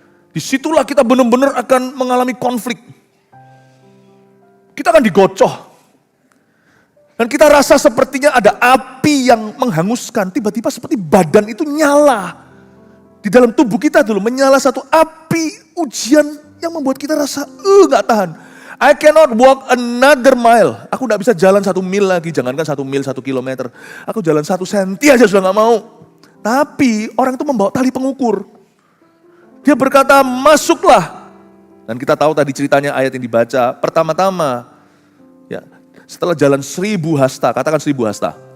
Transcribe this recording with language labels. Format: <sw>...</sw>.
<id>Disitulah kita benar-benar akan mengalami konflik. Kita akan digocoh. Dan kita rasa sepertinya ada api yang menghanguskan. Tiba-tiba seperti badan itu nyala. Di dalam tubuh kita dulu menyala satu api ujian yang membuat kita rasa gak tahan.</id> <en>I cannot walk another mile.</en> <id>Aku gak bisa jalan 1 mil lagi. Jangankan 1 mil, 1 kilometer. Aku jalan 1 senti aja sudah gak mau. Tapi orang itu membawa tali pengukur. Dia berkata masuklah. Dan kita tahu tadi ceritanya ayat yang dibaca. Pertama-tama. Ya, setelah jalan 1.000 hasta, katakan 1.000 hasta.</id>